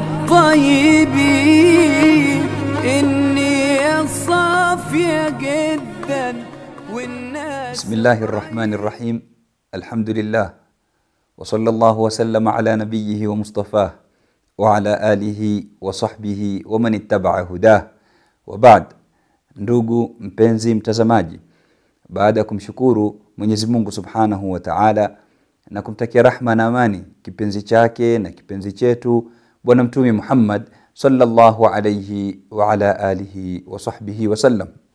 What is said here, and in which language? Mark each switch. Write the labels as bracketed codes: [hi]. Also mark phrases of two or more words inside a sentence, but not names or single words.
[ar] الطيبين النية صافية جدا والناس. بسم الله الرحمن الرحيم. الحمد لله وصلى الله وسلم على نبيه ومصطفاه وعلى آله وصحبه ومن اتبع هداه وبعد. [sw] Ndugu mpenzi mtazamaji, baada ya kumshukuru Mwenyezi Mungu [ar] سبحانه وتعالى [sw] na kumtakia rahma na amani kipenzi chake na kipenzi chetu Bwana Mtume Muhammad [ar] صلى الله عليه وعلى آله وصحبه وسلم,